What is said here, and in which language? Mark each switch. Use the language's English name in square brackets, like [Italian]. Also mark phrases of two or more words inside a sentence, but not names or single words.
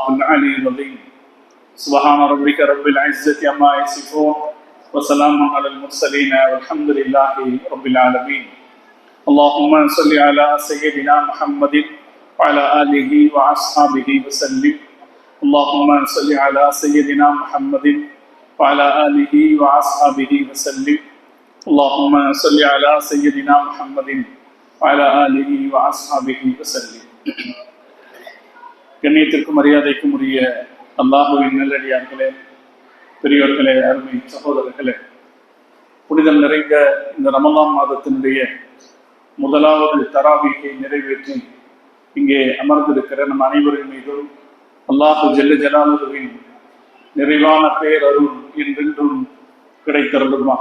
[Arabic] العلي العظيم سبحان ربك رب العزة عما يصفون وسلام على المرسلين والحمد لله رب العالمين اللهم صل على سيدنا محمد وعلى آله وأصحابه وسلم اللهم صل على سيدنا محمد وعلى آله وأصحابه وسلم اللهم صل على سيدنا محمد وعلى آله وأصحابه وسلم [Tamil] கண்ணியத்திற்கும் மரியாதைக்கும் உரிய அல்லாஹுவின் நல்லடியார்களே, பெரியோர்களே, அருமை சகோதரர்களே, புனிதம் நிறைந்த இந்த ரமலான் மாதத்தினுடைய முதலாவது தராவீகை நிறைவேற்றி இங்கே அமர்ந்திருக்கிற நம் அனைவரின் மீதும் அல்லாஹு [Arabic] جل جلاله [Tamil] நிறைவான பேரருள் என்றென்றும் கிடைத்தருளுமாக.